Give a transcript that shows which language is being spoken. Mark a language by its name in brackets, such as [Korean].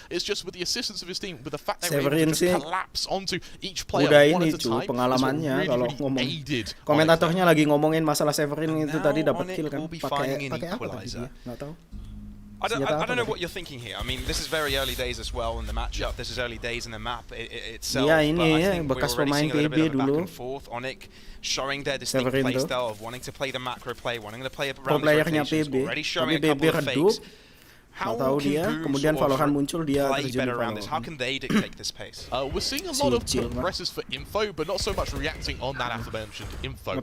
[English] It's just with the assistance of his team, with the fact they were able to just collapse onto each player one at a time. [Indonesian] Pengalamannya kalau ngomong. Komentatornya lagi ngomongin masalah Severin itu tadi dapat kill kan pakai apa tadi dia? Nggak tahu. [English] I don't know what you're thinking here. I mean, this is very early days as well in the matchup. This is early days in the map itself. [Indonesian] Iya ini ya, bekas pemain PB dulu. [English] ONIC showing their distinct playstyle of wanting to play the macro play, wanting to play [Indonesian] pro playernya PB. Tapi PB redup. Nggak tahu dia, kemudian Valorant muncul dia terjun di Valorant. [English] How can they dictate this pace? We're seeing a lot of progresses for info, but not so much reacting on that aforementioned info.